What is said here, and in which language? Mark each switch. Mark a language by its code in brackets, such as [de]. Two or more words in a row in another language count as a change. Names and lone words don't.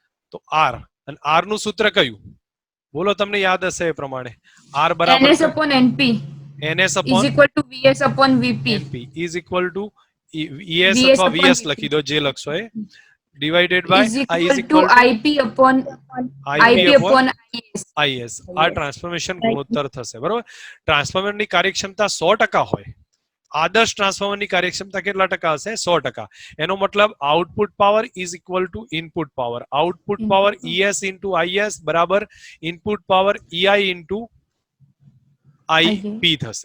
[gu] તો આર, અને આર નું સૂત્ર કયું બોલો, તમને યાદ હશે એ પ્રમાણે. આર બરાબર [en] NS upon NP NS is upon equal to VS upon VP. NP is equal to ES VS [gu] અથવા [en] upon VS VP [gu] લખી દો, જે લખશો એ, [en] divided by is I equal is to equal to IP upon IP IP upon upon IS. IS. [gu] આ ટ્રાન્સફોર્મેશન ગુણોત્તર થશે, બરોબર. ટ્રાન્સફોર્મરની કાર્યક્ષમતા 100% હોય. આદર્શ ટ્રાન્સફોર્મરની કાર્યક્ષમતા કેટલા ટકા હશે? 100%. [en] એનો મતલબ output power is equal to input power. output power ES into IS બરાબર input power EI into IP થશે,